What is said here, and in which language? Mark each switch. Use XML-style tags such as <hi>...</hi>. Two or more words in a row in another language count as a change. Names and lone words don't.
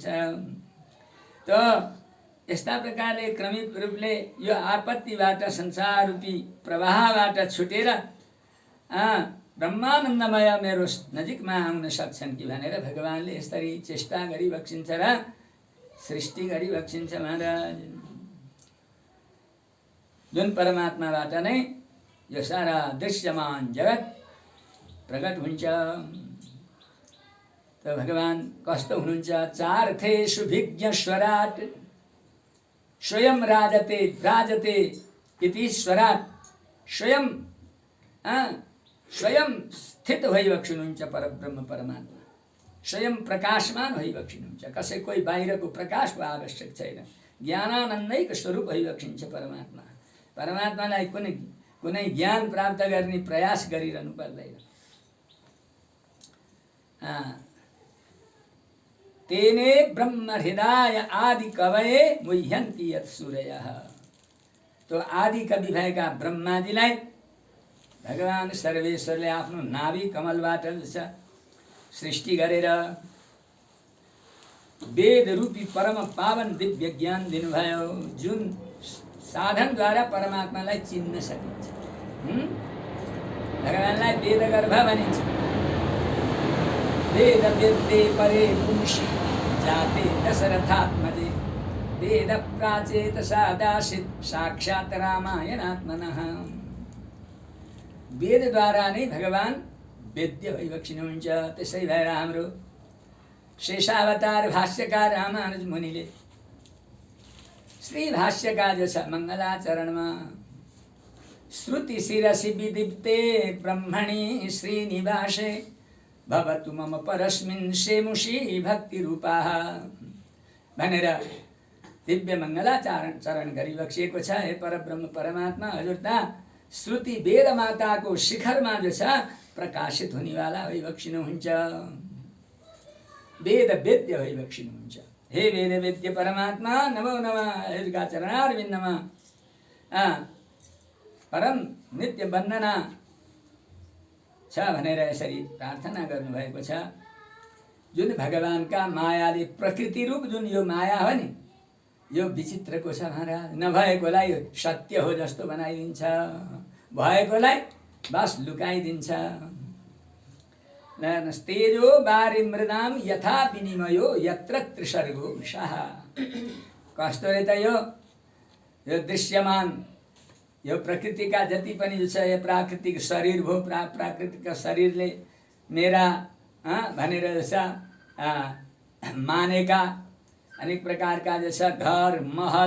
<ne>त यस्ता प्रकारले क्रमिक रूपले यो आपत्तिबाट संसार रूपी प्रवाहबाट छुटेर ब्रह्मानन्दमय मेरो नजिकमा आउन सक्छन् कि भनेर भगवानले यसरी चेष्टा गरी बक्सिन्छ र सृष्टि गरी बक्सिन्छ महाराज। जुन परमात्माबाट नै यो सारा दृश्यमान जगत प्रकट हुन्छ। त भगवान कस्तो हुनुहुन्छ?</ne> <sa>चार्थेषु विज्ञ स्वराट स्वयं राजते राजते इति स्वराट</sa> <ne>स्वयं स्थित भइबक्सिनुहुन्छ परब्रह्म परमात्मा। स्वयं प्रकाशमान भइबक्सिनुहुन्छ। कसै कोही बाहिरको प्रकाशको आवश्यक छैन। ज्ञानानन्दैको स्वरूप भइबक्सिन्छ परमात्मा। परमात्मालाई कुनै ज्ञान प्राप्त गर्ने प्रयास गरिरहनु पर्दैन।</ne> <sa>तेने ब्रह्म हृदय आदि कवये मुह्यन्ति यत् सूरयः।</sa> <ne>तो आदि कवि भएका ब्रह्माजीलाई भगवान सर्वेश्वरले आफ्नो नाभि कमलबाट सृष्टि गरेर वेद रूपी परम पावन दिव्य ज्ञान दिनुभयो, जुन साधनद्वारा परमात्मालाई चिन्न सकिन्छ। भगवानलाई वेदगर्भ भनिन्छ।</ne> <sa>वेद वेद्ये परे पुंसि जाते दशरथात्मजे वेद प्राचेत सादासित साक्षात् रामायणात्मनः।</sa> <ne>वेदद्वारा नै भगवान वेद्य भइबक्सिनुहुन्छ। त्यसै भएर हाम्रो शेषावतार भाष्यकार रामानुज मुनिले श्री भाष्यका जो छ मङ्गलाचरणमा</ne> <sa>श्रुति शिरसि विदीप्ते ब्रह्मणि श्रीनिवासे भवतु मम परस्मिन् सेमुषी भक्ति रूपाः</sa> <ne>भनेर दिव्य मङ्गलाचरण गरिबक्सिएको छ। हे परब्रह्म परमात्मा हजुर त श्रुति वेद माताको शिखरमा जो छ प्रकाशित हुनेवाला भइबक्सिनुहुन्छ। वेद वेद्य भइबक्सिनुहुन्छ। हे वेद वेद्य परमात्मा नमो नमः। हजुरका चरणारविन्दमा परम नित्य वन्दना छ भनेर यसरी प्रार्थना गर्नुभएको छ। जुन भगवानका मायाले प्रकृति रूप जुन यो माया हो नि, यो विचित्रको छ महाराज। नभएकोलाई सत्य हो जस्तो बनाइदिन्छ, भएकोलाई बस लुकाइदिन्छ।</ne> <sa>तेजो बारी मृदाम यथा विनिमयो यत्र त्रिसर्गो विषः।</sa> <ne>कस्तो रे त यो दृश्यमान यो प्रकृतिका जति पनि जो छ यो प्राकृतिक शरीर भो, प्राकृतिक शरीरले मेरा भनेर जो छ मानेका अनेक प्रकारका जो छ घर महल</ne>